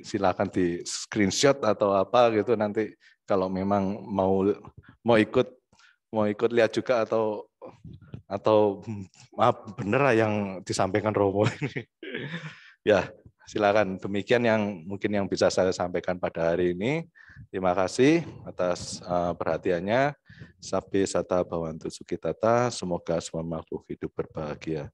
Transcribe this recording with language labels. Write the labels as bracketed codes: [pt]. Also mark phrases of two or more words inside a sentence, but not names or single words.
[id] Silakan di screenshot atau apa gitu nanti kalau memang mau ikut lihat juga atau maaf bener lah yang disampaikan Romo ini. Ya, silakan. Demikian mungkin yang bisa saya sampaikan pada hari ini. Terima kasih atas perhatiannya. [pi] Sabi sata bhavantu sukitata. [id] Semoga semua makhluk hidup berbahagia.